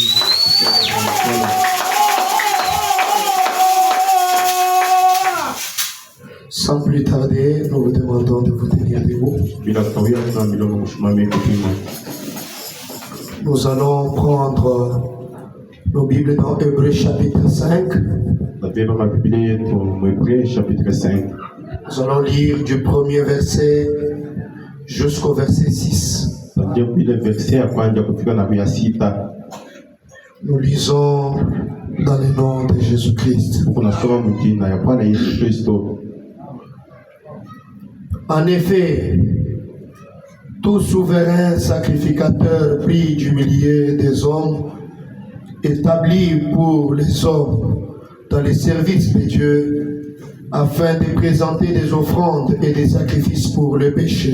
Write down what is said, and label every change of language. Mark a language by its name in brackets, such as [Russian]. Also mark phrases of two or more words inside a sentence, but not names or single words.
[French] Sans plus tarder, nous vous demandons de vous tenir debout. Nous allons prendre Nos Bibles dans Hébreux chapitre 5. [Swahili] Nabeba mabiblia yetu Mwebrania chapitre 5. [French] Nous allons lire du premier verset jusqu'au verset 6. [Swahili] Tutaanzia ile verset ya kwanza kufika na ya sita. [French] Nous lisons dans le nom de Jésus-Christ. [Swahili] Tunasoma mjina ya Bwana Yesu Kristo. [French] En effet, tout souverain sacrificateur pris du milieu des hommes, établi pour les hommes dans le service de Dieu, afin de présenter des offrandes et des sacrifices pour le péché.